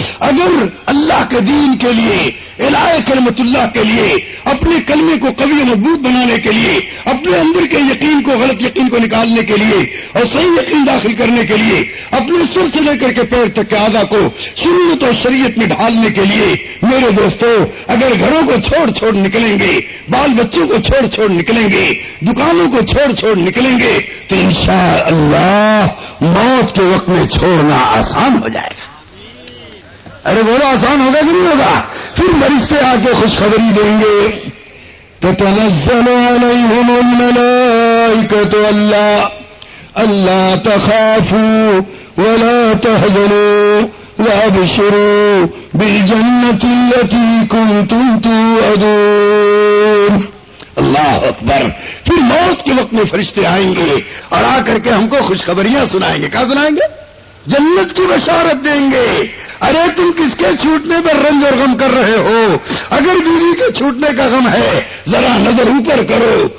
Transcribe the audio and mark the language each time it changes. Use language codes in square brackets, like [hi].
[ur] اگر اللہ کے دین کے لیے، الہ کلمۃ اللہ کے لیے، اپنے کلمے کو قوی و مضبوط بنانے کے لیے، اپنے اندر کے یقین کو، غلط یقین کو نکالنے کے لیے اور صحیح یقین داخل کرنے کے لیے، اپنے سر سے لے کر کے پیر تک کے اعضا کو سنت اور شریعت میں ڈھالنے کے لیے، میرے دوستو اگر گھروں کو چھوڑ چھوڑ نکلیں گے، بال بچوں کو چھوڑ چھوڑ نکلیں گے، دکانوں کو چھوڑ چھوڑ نکلیں گے، تو انشاء اللہ موت کے وقت میں چھوڑنا آسان ہو جائے گا. ارے بولو آسان ہوگا کہ نہیں ہوگا؟ پھر فرشتے آ کے خوشخبری دیں گے، [ar] تتنزل عليهم الملائكة ألا تخافوا ولا تحزنوا وابشروا بالجنة التي كنتم توعدون. اللہ اکبر. [ur] پھر موت کے وقت میں فرشتے آئیں گے اور آ کر کے ہم کو خوشخبریاں سنائیں گے. کیا سنائیں گے؟ جنت کی بشارت دیں گے. ارے تم کس کے چھوٹنے پر رنج اور غم کر رہے ہو؟ اگر بیوی کے چھوٹنے کا غم ہے ذرا نظر اوپر کرو.